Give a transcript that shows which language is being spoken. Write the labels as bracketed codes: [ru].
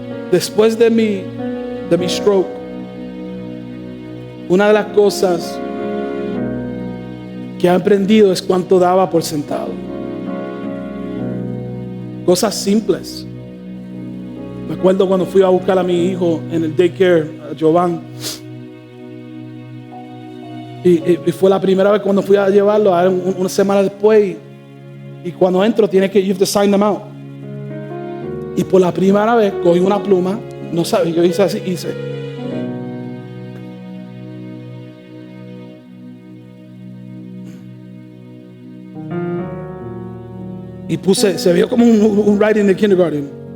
[es] Después de mi stroke, una de las cosas que he aprendido es cuánto daba por sentado. Cosas simples. Me acuerdo cuando fui a buscar a mi hijo en el daycare, a Giovanni. Y fue la primera vez cuando fui a llevarlo, una semana después. Y cuando entro, [en] you have to sign them out. [es] Y por la primera vez cogí una pluma, no sabes, yo hice así, y puse, se vio como un writing de kindergarten.